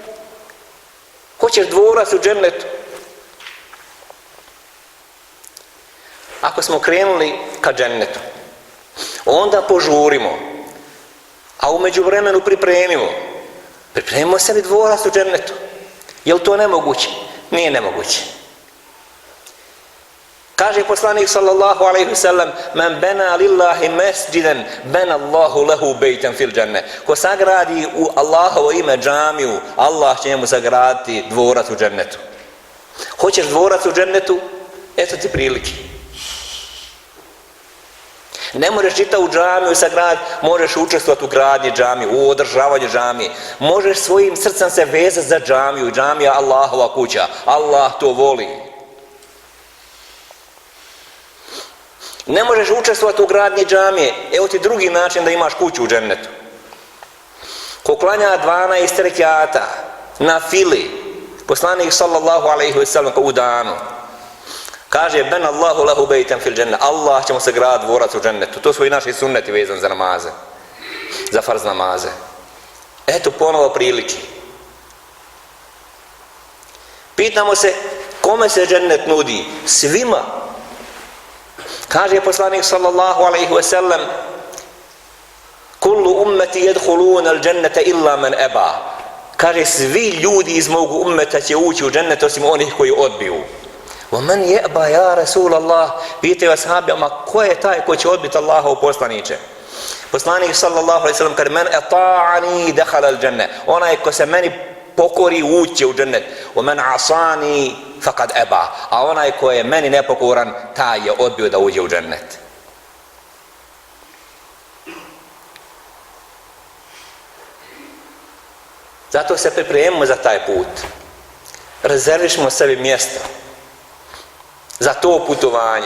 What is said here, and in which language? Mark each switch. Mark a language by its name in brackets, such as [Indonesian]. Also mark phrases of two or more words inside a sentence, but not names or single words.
[Bosnian] Hoćeš dvorac u džennetu. Ako smo krenuli ka džennetu, onda požurimo, a u međuvremenu pripremimo sebi dvorac u džennetu. Je li to nemoguće? Nije nemoguće. Kaže poslanik [Arabic] صلى الله عليه وسلم: "من بنى لله مسجدا بنى الله له بيتا في الجنة." [Bosnian] Ko sagradi u Allahovo ime džamiju, Allah će njemu sagraditi dvorac u džennetu. Hoćeš dvorac u džennetu? Eto ti prilike. Ne možeš čitavu džamiju sagraditi, možeš učestvovati u gradnji džamije, u održavanju džamije. Možeš svojim srcem se vezati za džamiju, džamija Allahova kuća. Allah to voli. Ne možeš učestvovati u gradnji džamije, evo ti drugi način da imaš kuću u džennetu. Ko klanja 12 rekjata na fili, poslanik [Arabic] صلى الله عليه وسلم [Bosnian] u danu, kaže [Arabic] بنى الله له بيتا في الجنة, [Bosnian] Allah će mu se grad dvorac u džennetu. To su i naši sunneti vezani za namaze, za farz namaze. Eto ponovo prilike. Pitamo se kome se džennet nudi? Svima. Kaže poslanik [Arabic] صلى الله عليه وسلم, كل أمتي يدخلون الجنة إلا من أبى. [Bosnian] Kaže svi ljudi iz mog ummeta će ući u džennet osim onih koji odbiju. [Arabic] وَمَنْ يَأْبَ يَا رَسُولَ اللَّهِ. [Bosnian] Pitaju ashabi, ma ko je taj ko će odbiti Allahov poslaniče? Poslanik [Arabic] صلى الله عليه وسلم [Bosnian] kaže [Arabic] من أطاعني دخل الجنة. [Bosnian] Onaj ko se meni pokori ući u džennet. [Arabic] ومن عصاني فقد أبى. [Bosnian] A onaj ko je meni nepokoran, taj je odbio da uđe u džennet. Zato se pripremimo za taj put. Rezervišimo sebi mjesto za to putovanje.